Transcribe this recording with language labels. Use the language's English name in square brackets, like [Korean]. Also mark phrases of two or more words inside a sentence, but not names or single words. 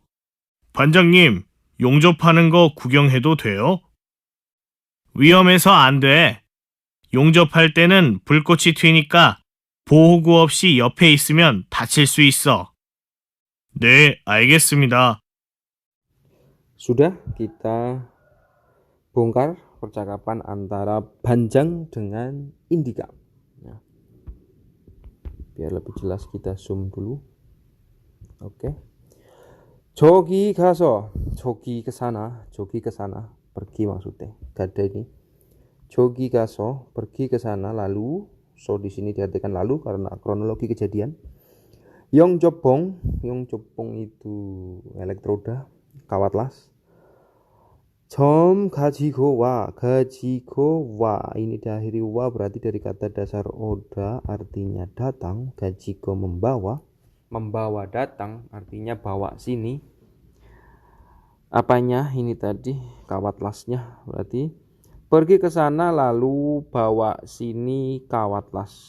[Korean] 반장님, 용접하는 거 구경해도 돼요? 위험해서 안 돼. 용접할 때는 불꽃이 튀니까 보호구 없이 옆에 있으면 다칠 수 있어. 네, 알겠습니다. [Indonesian] Sudah kita bongkar percakapan antara Banjang dengan Indika. Nah, biar lebih jelas kita zoom dulu. Oke. [Korean] 저기 가서, [Indonesian] jogi ke sana, pergi maksudnya. Gada ini. [Korean] 저기 가서, [Indonesian] pergi ke sana, lalu. So di sini diartikan lalu karena kronologi kejadian. Yongjobong itu elektroda, kawat las. [Korean] 점 가지고 와. 가지고 와. [Indonesian] Ini diakhiri wa berarti dari kata dasar oda artinya datang. 가지고 membawa. Membawa datang artinya bawa sini. Apanya ini tadi? Kawat lasnya berarti pergi ke sana lalu bawa sini kawat las.